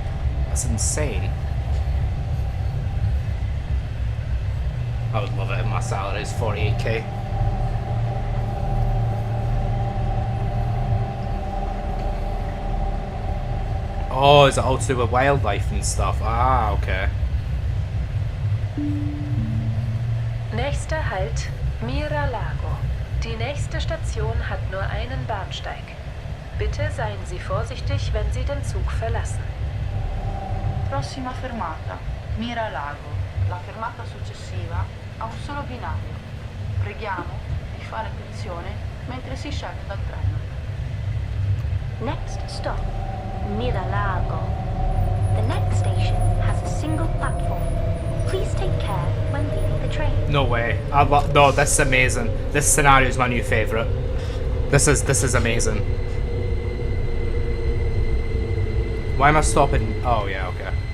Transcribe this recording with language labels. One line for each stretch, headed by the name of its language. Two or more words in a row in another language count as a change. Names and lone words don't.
English: That's insane. I would love it if my salary is 48k. Oh, is it all to do with wildlife and stuff? Ah, okay.
German: Nächster Halt, Mira Lago. Die nächste Station hat nur einen Bahnsteig. Bitte seien Sie vorsichtig, wenn Sie den Zug verlassen.
Italian: Prossima fermata, Mira Lago. La fermata successiva ha un solo binario. Preghiamo di fare attenzione mentre si scende dal treno.
English: Next stop, Miralago. The next station has a single platform. Please take care when leaving the train. No way. No, this is amazing. This scenario is my new favourite. This is amazing. Why am I stopping? Oh yeah, okay.